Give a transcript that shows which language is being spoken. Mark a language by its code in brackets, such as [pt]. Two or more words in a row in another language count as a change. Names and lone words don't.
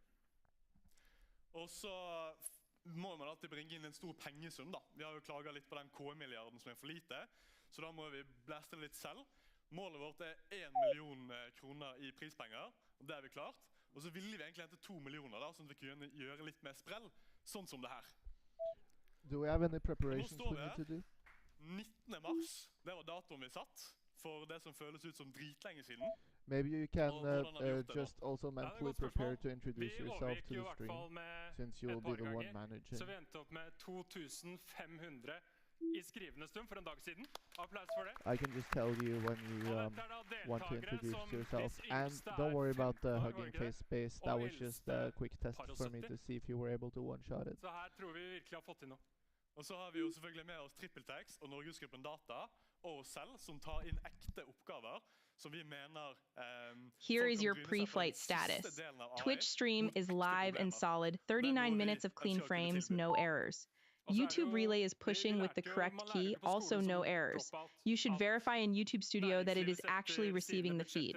[no] Og så må man alltid bringe inn en stor pengesum da. Vi har jo klaget litt på den K-milliarden som for lite, så da må vi blæste litt selv. Målet vårt 1 million kroner i prispenger, og det vi klart. Og så ville vi egentlig hente 2 millioner da, sånn at vi kunne gjøre litt mer sprell, sånn som det her. [en] Do we have any preparations we need to do? [no] 19. mars, det var datoen vi satt, for det som føles ut som dritlenge siden. [en] Maybe you can just also mentally prepare to introduce yourself to the stream, since you will be the one managing. [no] Så vi endte opp med 2500 i skrivende stund for en dag siden. Applaus for det. [en] I can just tell you when you want to introduce yourself. And don't worry about the Hugging Face space. That was just a quick test for me to see if you were able to one-shot it. [no] Så her tror vi virkelig har fått til noe. Og så har vi jo selvfølgelig med oss TrippelTex og Norgesgruppen Data og oss selv, som tar inn ekte oppgaver, som vi mener... [en] Here is your pre-flight status. Twitch stream is live and solid, 39 minutes of clean frames, no errors. YouTube Relay is pushing with the correct key, also no errors. You should verify in YouTube Studio that it is actually receiving the feed.